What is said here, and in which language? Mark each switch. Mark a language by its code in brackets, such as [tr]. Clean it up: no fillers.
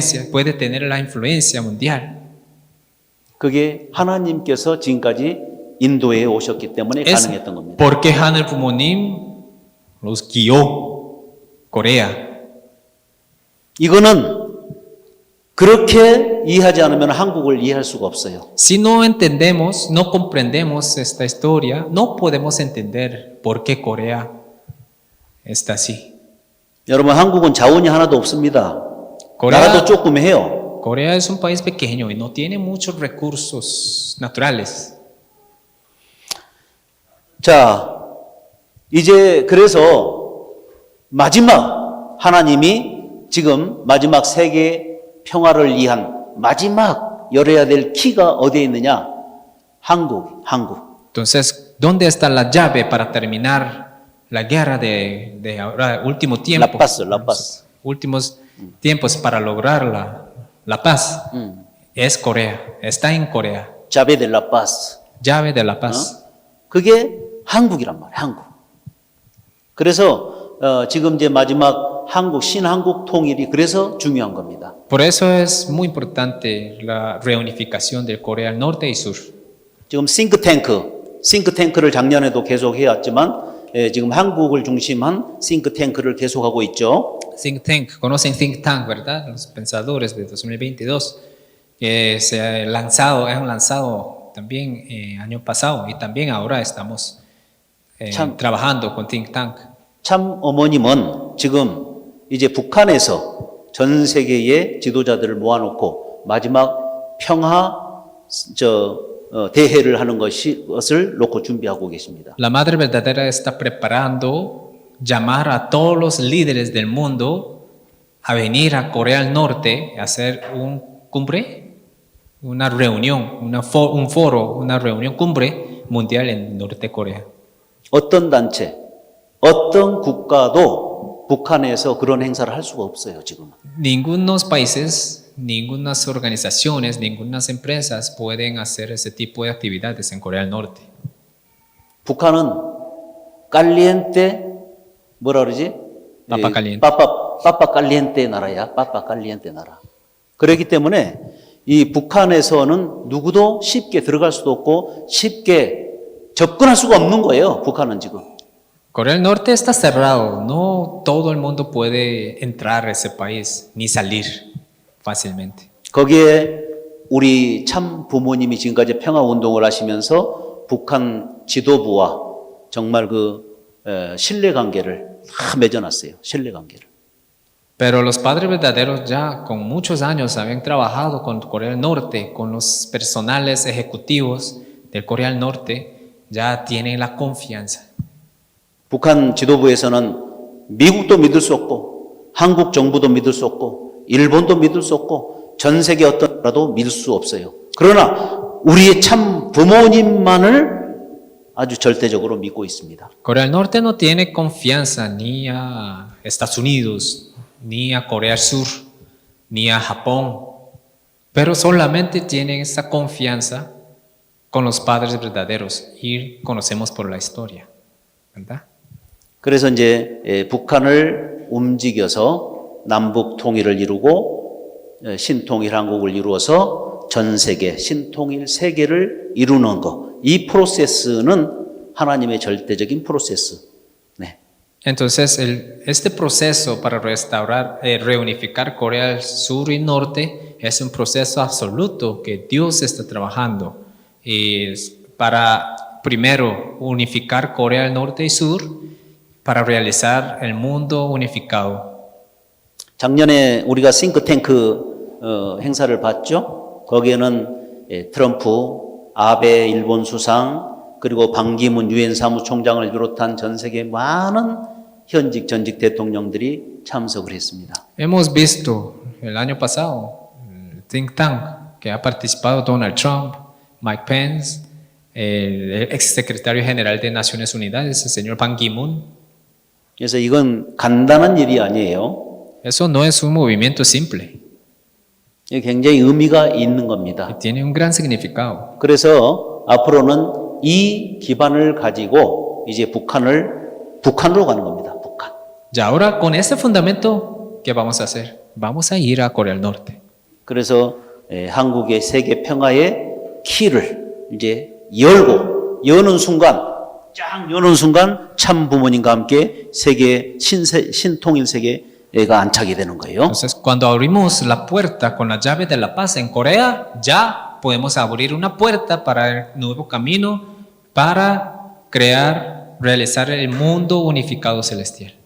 [es] puede tener la influencia mundial. [ko] 그게 하나님께서 지금까지 인도에 오셨기 때문에 [es] Es [ko] 가능했던 겁니다. [es] porque Hanel Pumonim los guió Corea. [ko] 이거는 그렇게 이해하지 않으면 한국을 이해할 수가 없어요. [es] Si no entendemos, no comprendemos esta historia, no podemos entender por qué Corea está así. [ko] 여러분 한국은 자원이 하나도 없습니다. 나라도 조금 해요. [es] Corea es un país pequeño y no tiene muchos recursos naturales. [ko] 자, 이제 그래서 마지막 하나님이 지금 마지막 세계 평화를 위한 마지막 열어야 될 키가 어디에 있느냐? 한국. [es] Entonces, ¿dónde está la llave para terminar la guerra de ahora, último tiempo? La paz. Últimos tiempos para lograr la paz. Es Corea, está en Corea. Llave de la paz. Llave de la paz. [ko] 그게 한국이란 말이에요. 한국. 그래서 지금 이제 마지막 한국 신한국 통일이 그래서 중요한 겁니다. [es] Por eso es muy importante la reunificación de Corea del Norte y Sur. [ko] 지금 싱크탱크를 작년에도 계속 해왔지만 지금 한국을 중심한 싱크탱크를 계속하고 있죠. [es] Think Tank, conocen Think Tank, ¿verdad? Los pensadores de 2022 que han lanzado también año pasado y también ahora estamos trabajando con Think Tank. [ko] 참 어머님은 지금 이제 북한에서 전 세계의 지도자들을 모아놓고 마지막 평화 대회를 하는 것을 놓고 준비하고 계십니다. [es] La Madre Verdadera está preparando llamar a todos los líderes del mundo a venir a Corea del Norte a hacer un cumbre, una reunión, un foro, una reunión cumbre mundial en Norte Corea. [ko] 어떤 단체, 어떤 국가도 북한에서 그런 행사를 할 수가 없어요, 지금은. [es] Ningunos países, ningunas organizaciones, ningunas empresas pueden hacer ese tipo de actividades en Corea del Norte. [ko] 북한은 깔리엔테 뭐라 그러지? [es] Papa caliente. 빠빠 깔리엔테 [ko] 나라야. 빠빠 깔리엔테 나라. 그렇기 때문에 이 북한에서는 누구도 쉽게 들어갈 수도 없고 쉽게 접근할 수가 없는 거예요. 북한은 지금. [es] Corea del Norte está cerrado, no todo el mundo puede entrar a ese país ni salir fácilmente. [ko] 거기에 우리 참 부모님이 지금까지 평화 운동을 하시면서 북한 지도부와 정말 신뢰 관계를 다 맺어놨어요. 신뢰 관계를. [es] Pero los padres verdaderos ya con muchos años habían trabajado con Corea del Norte, con los personales ejecutivos de Corea del Norte, ya tienen la confianza. [ko] 북한 지도부에서는 미국도 믿을 수 없고 한국 정부도 믿을 수 없고 일본도 믿을 수 없고 전 세계 어떤 나라도 믿을 수 없어요. 그러나 우리의 참 부모님만을 아주 절대적으로 믿고 있습니다. [es] Corea del Norte no tiene confianza ni a Estados Unidos, ni a Corea del Sur, ni a Japón, pero solamente tienen esa confianza con los padres verdaderos y conocemos por la historia, ¿verdad? [ko] 그래서 이제 북한을 움직여서 남북 통일을 이루고 신통일 한국을 이루어서 전 세계 신통일 세계를 이루는 거. 이 프로세스는 하나님의 절대적인 프로세스. 네. [es] Entonces, este proceso para restaurar, reunificar Corea del Sur y Norte es un proceso absoluto que Dios está trabajando para primero unificar Corea del Norte y Sur para realizar el mundo unificado. [ko] 작년에 우리가 싱크탱크 행사를 봤죠. 거기에는 트럼프, 아베 일본 수상, 그리고 반기문 유엔 사무총장을 비롯한 전 세계 많은 현직 전직 대통령들이 참석을 했습니다. [es] Hemos visto el año pasado el think tank que ha participado Donald Trump, Mike Pence, el ex secretario general de Naciones Unidas, el señor Ban Ki-moon. [ko] 그래서 이건 간단한 일이 아니에요. [es] Eso no es un movimiento simple. [ko] 이게 굉장히 의미가 있는 겁니다. [es] Tiene un gran significado. [ko] 그래서 앞으로는 이 기반을 가지고 이제 북한으로 가는 겁니다. 북한. [es] Y ahora con este fundamento, ¿qué vamos a hacer? vamos a ir a Corea del Norte. [ko] 그래서 한국의 세계 평화의 키를 이제 여는 순간, 쫙 여는 순간 참 부모님과 함께 세계 신통일 세계가 안착이 되는 거예요. [es] Entonces, cuando abrimos la puerta con las llaves de la paz en Corea, ya podemos abrir una puerta para el nuevo camino, para crear, realizar el mundo unificado celestial.